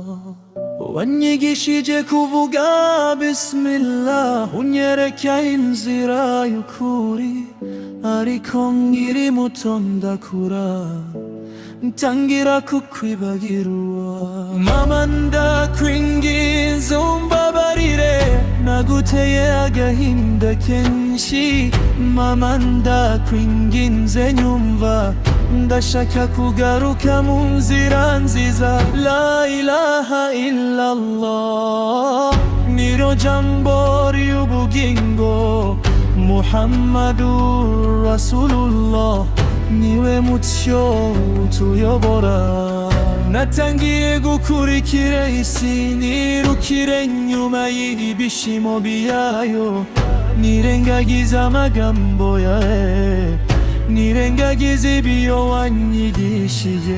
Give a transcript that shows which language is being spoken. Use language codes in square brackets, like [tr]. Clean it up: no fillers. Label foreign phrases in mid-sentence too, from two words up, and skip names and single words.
[rw] Wanyigishije kuvuga bismillah, unyereka inzira y'ukuri, ariko nkiri muto ndakura, ntangira kukwibagirwa. Mama ndakwinginze umbabarire, naguteye agahinda kenshi. Mama ndakwinginze nyumva, ndashaka kugaruka mu nzira nziza. [ar] لا إله إلا الله [rw] niryo jambo ry'ubugingo, [ar] محمد رسول الله [rw] niwe mucyo utuyobora. Natangiye gukurikira isi, nirukire nyuma y'ibishimo byayo, nirengagiza amagambo yawe, nirengagiza ibyo wanyigishije.